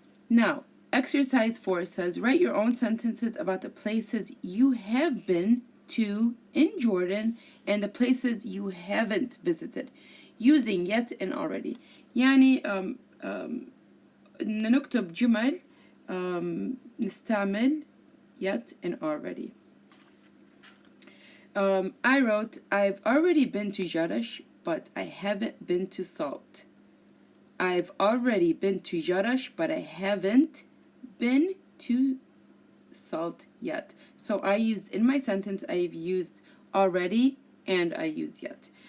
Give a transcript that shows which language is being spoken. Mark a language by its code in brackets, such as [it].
[en] Now, exercise 4 says, write your own sentences about the places you have been to in Jordan and the places you haven't visited using yet and already. [ar] يعني نكتب جمل نستعمل yet and already. [en] I wrote, I've already been to Jerash, but I haven't been to Salt. I've already been to Jerash, but I haven't been to Salt yet. So I used, in my sentence, I've used already and I use yet.